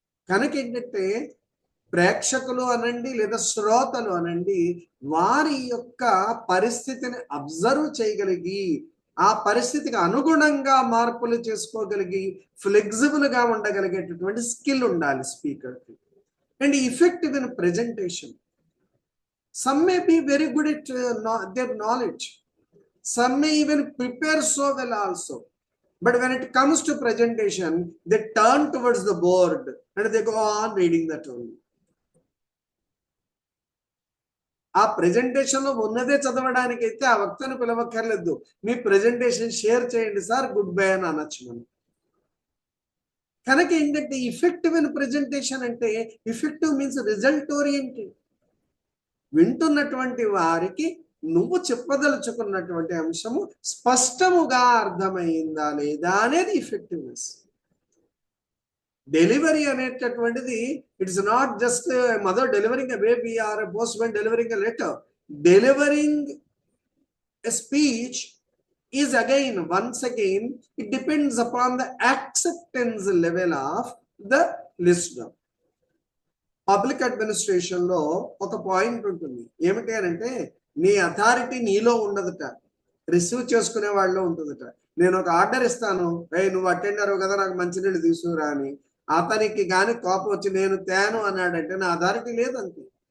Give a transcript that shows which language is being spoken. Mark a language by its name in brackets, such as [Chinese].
[Telugu] కనుక ఏంటంటే ప్రేక్షకులు అనండి లేదా శ్రోతలు అనండి, వారి యొక్క పరిస్థితిని అబ్జర్వ్ చేయగలిగి ఆ పరిస్థితికి అనుగుణంగా మార్పులు చేసుకోగలిగి ఫ్లెక్సిబుల్ గా ఉండగలిగేటటువంటి స్కిల్ ఉండాలి స్పీకర్కి. [English] And effective in presentation. Some may be very good at their knowledge. Some may even prepare so well also. But when it comes to presentation, they turn towards the board and they go on reading that only. [Telugu] ఆ presentation లో ఉన్నదే చదవడానికి అయితే ఆ వక్తను పిలవక్కర్లేదు, మీ presentation share చేయండి sir, good bye అని అనొచ్చు మనం. కనుక ఏంటంటే [English] Effective in presentation అంటే, effective means result oriented. [Telugu] వింటున్నటువంటి వారికి నువ్వు చెప్పదలుచుకున్నటువంటి అంశము స్పష్టముగా అర్థమైందా లేదా అనేది ఇఫెక్టివ్నెస్. [English] Delivery అనేటటువంటిది it's not just mother delivering a baby or a postman delivering a letter. Delivering a speech is again, once again, it depends upon the acceptance level of the listener. [Telugu] Public administration లో ఒక point ఉంటుంది, ఏమిటి అని అంటే నీ authority నీలో ఉండదుట, receive చేసుకునే వాళ్ళలో ఉంటుందట. నేను ఒక ఆర్డర్ ఇస్తాను, నువ్వు అటెండర్ కదా నాకు మంచినీళ్ళు తీసుకురా అని, అతనికి కానీ కోపం వచ్చి నేను తేను అన్నాడంటే నా అథారిటీ లేదంతే.